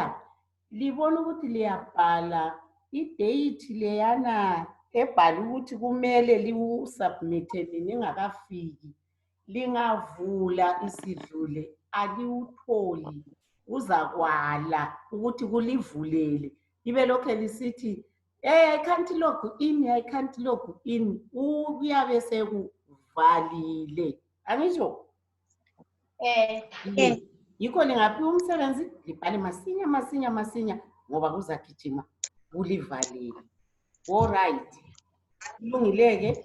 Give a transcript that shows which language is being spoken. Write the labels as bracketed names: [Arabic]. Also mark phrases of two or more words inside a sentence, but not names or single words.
[North Ndebele] Libona ukuthi liyabhala idate leyana ebhala ukuthi kumele liwusubmithe ningakafiki. Lingavula isidlule aliwutholi, uzakwala ukuthi kulivulele. Libe lokhe lisithi, [English] I can't log in, I can't log in. [North Ndebele] Kuyabe sekuvalile. Angisho? Yikho lingaphiwa umsebenzi, libhale masinya ngoba kuzagijima kulivalile. Alright. Kulungile-ke.